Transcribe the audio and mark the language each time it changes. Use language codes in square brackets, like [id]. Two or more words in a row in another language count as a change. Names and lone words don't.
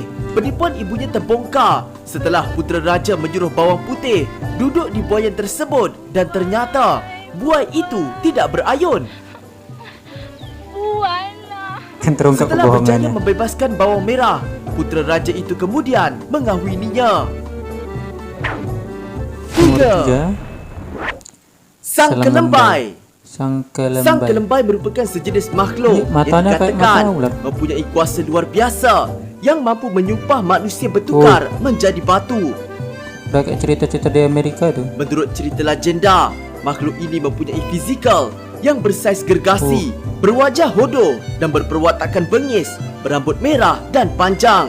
[ms] Penipuan ibunya terbongkar setelah putera raja menyuruh Bawang Putih duduk di buayan tersebut dan ternyata buah itu tidak berayun. Setelah berjaya membebaskan Bawang Merah, putera raja itu kemudian mengahwininya. 3. Sang Kelembai. Sang Kelembai merupakan sejenis makhluk yang dikatakan mempunyai kuasa luar biasa yang mampu menyumpah manusia bertukar menjadi batu. Kayak cerita-cerita di Amerika tu. Menurut cerita legenda, makhluk ini mempunyai fizikal yang bersaiz gergasi, berwajah hodoh dan berperwatakan bengis, berambut merah dan panjang.